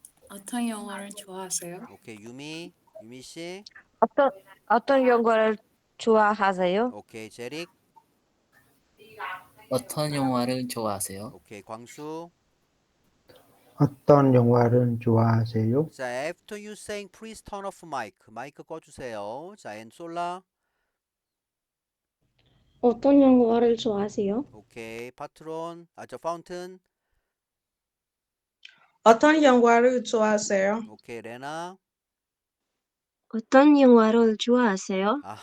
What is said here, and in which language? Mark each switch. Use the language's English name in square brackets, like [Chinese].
[Korean] 어떤 영화를 좋아하세요? 오케이. 유미 씨? 어떤 영화를 좋아하세요? 오케이. 제릭? 어떤 영화를 좋아하세요? 오케이. 광수? 어떤 영화를 좋아하세요? [English] 자, after you saying please turn off mic. [Korean] 마이크 꺼주세요. 자, and 솔라? 어떤 영화를 좋아하세요? 오케이. 파트론? 저 파운튼? 어떤 영화를 좋아하세요? 오케이. 레나? 어떤 영화를 좋아하세요?